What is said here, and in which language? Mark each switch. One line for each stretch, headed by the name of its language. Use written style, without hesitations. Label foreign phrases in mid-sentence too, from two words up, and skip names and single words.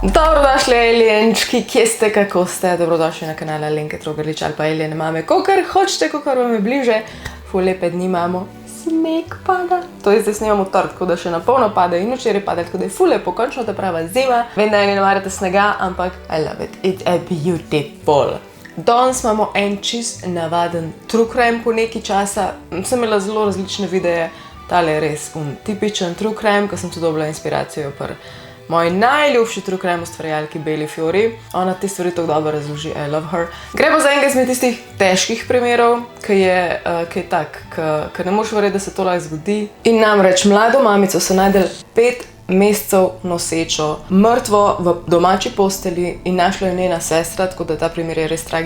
Slovenian: Dobrodošli, alienčki, kje ste, kako ste? Dobrodošli na kanale Alenke Trogarlič ali pa Aliene mame. Kakor hočete, kakor vam je bliže. Ful lepe dni imamo, sneg pada. To je zdaj snemamo tork, tako da še na polno pada in včeraj pada, tako da je ful lepo, končno ta prava zima. Vem, da ne marate snega, ampak
English: I love it. It's a beautiful.
Slovenian: Danes imamo en čist navaden
English: true crime
Slovenian: po nekaj časa. Sem imela zelo različne videe, tale je res tipičen
English: true crime,
Slovenian: ko sem tu dobila inspiracijo pri moji najljubši
English: true crime
Slovenian: ustvarjalki Beli Fiori. Ona te stvari tako dobro razloži,
English: I love her.
Slovenian: Gremo za enega izmed tistih težkih primerov, ki je tak, ki ne moreš verjeti, da se to lahko zgodi. In namreč mlado mamico so našli 5 mesecev nosečo, mrtvo v domači posteli in našla je njena sestra, tako da ta primer je res tragičen.